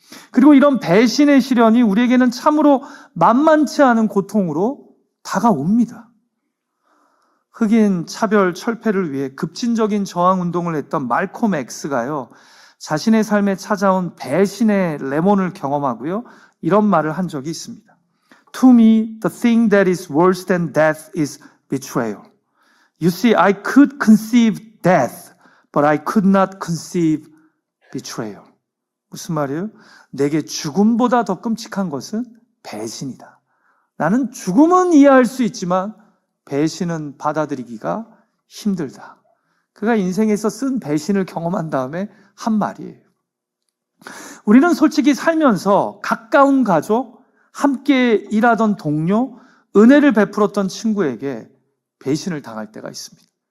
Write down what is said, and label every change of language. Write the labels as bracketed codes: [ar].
[ko] 그리고 이런 배신의 시련이 우리에게는 참으로 만만치 않은 고통으로 다가옵니다. 흑인 차별 철폐를 위해 급진적인 저항 운동을 했던 말콤 X가요, 자신의 삶에 찾아온 배신의 레몬을 경험하고요, 이런 말을 한 적이 있습니다. [en] To me, the thing that is worse than death is betrayal. You see, I could conceive death, but I could not conceive betrayal. [ko] 무슨 말이에요? 내게 죽음보다 더 끔찍한 것은 배신이다. 나는 죽음은 이해할 수 있지만 배신은 받아들이기가 힘들다. 그가 인생에서 쓴 배신을 경험한 다음에 한 말이에요. 우리는 솔직히 살면서 가까운 가족, 함께 일하던 동료, 은혜를 베풀었던 친구에게 배신을 당할 때가 있습니다.